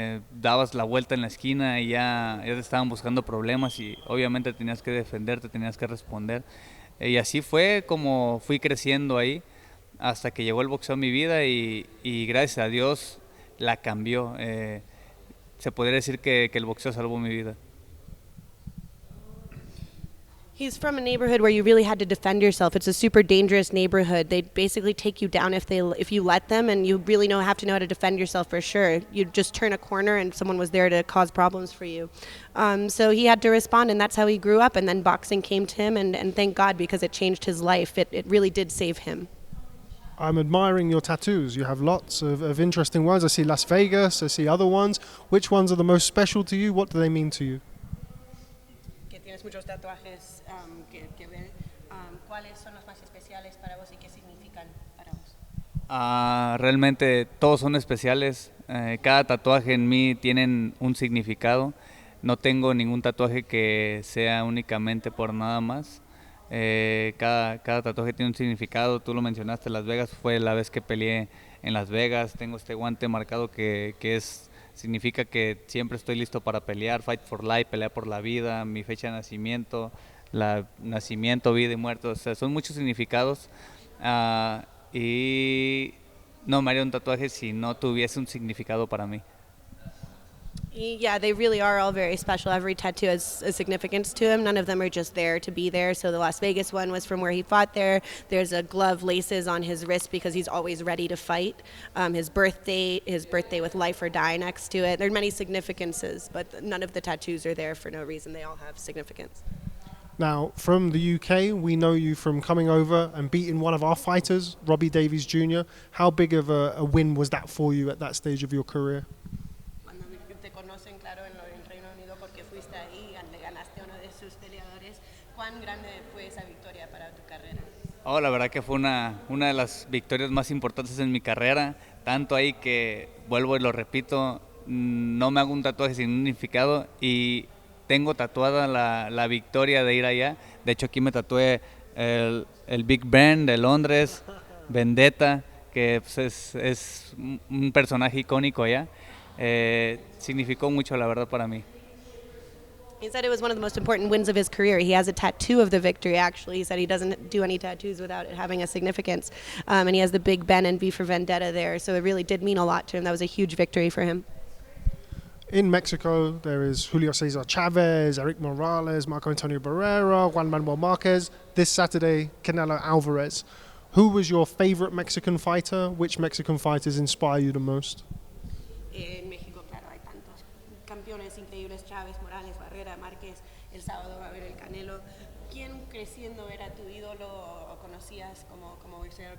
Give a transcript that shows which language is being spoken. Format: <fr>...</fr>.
<es>Dabas la vuelta en la esquina y ya te estaban buscando problemas y obviamente tenías que defenderte, tenías que responder. Y así fue como fui creciendo ahí hasta que llegó el boxeo a mi vida y gracias a Dios la cambió. Se podría decir que el boxeo salvó mi vida.</es> <en>He's from a neighborhood where you really had to defend yourself. It's a super dangerous neighborhood. They basically take you down if you let them, and you really have to know how to defend yourself for sure. You just turn a corner and someone was there to cause problems for you. So he had to respond, and that's how he grew up. And then boxing came to him, and thank God, because it changed his life. It really did save him. I'm admiring your tattoos. You have lots of interesting ones. I see Las Vegas, I see other ones. Which ones are the most special to you? What do they mean to you?</en> <es>Que tienes muchos tatuajes que ver. ¿Cuáles son los más especiales para vos y qué significan para vos? Realmente todos son especiales. Cada tatuaje en mí tienen un significado. No tengo ningún tatuaje que sea únicamente por nada más. Cada tatuaje tiene un significado. Tú lo mencionaste, Las Vegas fue la vez que peleé en Las Vegas. Tengo este guante marcado que significa que siempre estoy listo para pelear.</es> <en>Fight for life,</en> <es>pelear por la vida, mi fecha de nacimiento, nacimiento, vida y muerte. O sea, son muchos significados y no me haría un tatuaje si no tuviese un significado para mí.</es> <en>Yeah, they really are all very special. Every tattoo has a significance to him. None of them are just there to be there. So the Las Vegas one was from where he fought there. There's a glove laces on his wrist because he's always ready to fight. His birthday with life or die next to it. There are many significances, but none of the tattoos are there for no reason. They all have significance. Now, from the UK, we know you from coming over and beating one of our fighters, Robbie Davies Jr. How big of a win was that for you at that stage of your career?</en> <es>Cuando te conocen, claro, en Reino Unido porque fuiste ahí y le ganaste a uno de sus peleadores, ¿cuán grande fue esa victoria para tu carrera? Oh, la verdad que fue una de las victorias más importantes en mi carrera, tanto ahí que, vuelvo y lo repito, no me hago un tatuaje sin significado y tengo tatuada la victoria de ir allá. De hecho, aquí me tatué el Big Ben de Londres, Vendetta, que pues, es un personaje icónico allá. Significó mucho, la verdad, para mí.</es> <en>He said it was one of the most important wins of his career. He has a tattoo of the victory, actually. He said he doesn't do any tattoos without it having a significance. And he has the Big Ben and V for Vendetta there, so it really did mean a lot to him. That was a huge victory for him. In Mexico, there is Julio Cesar Chavez, Eric Morales, Marco Antonio Barrera, Juan Manuel Marquez. This Saturday, Canelo Alvarez. Who was your favorite Mexican fighter? Which Mexican fighters inspire you the most?</en> <es>En México, claro, hay tantos campeones increíbles, Chávez, Morales, Barrera, Márquez. El sábado va a haber el Canelo. ¿Quién creciendo era tu ídolo o conocías como boxeador?</es>